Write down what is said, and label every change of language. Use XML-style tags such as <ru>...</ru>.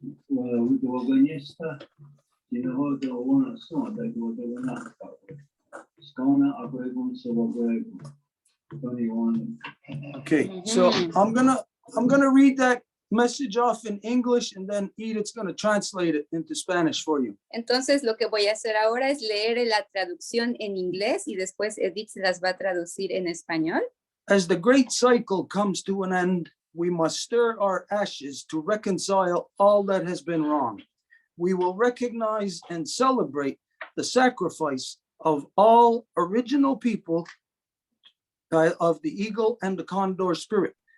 <en>Well, with the Organista, you know, the one song that you were not about. Skona, a great one, so a great one. 21. Okay, so I'm gonna read that message off in English and then Edith's gonna translate it into Spanish for you.</en> <es>entonces lo que voy a hacer ahora es leer la traducción en inglés y después Edith se las va a traducir en español.</es> <en>As the great cycle comes to an end, we must stir our ashes to reconcile all that has been wrong. We will recognize and celebrate the sacrifice of all original people of the eagle and the condor spirit.</en>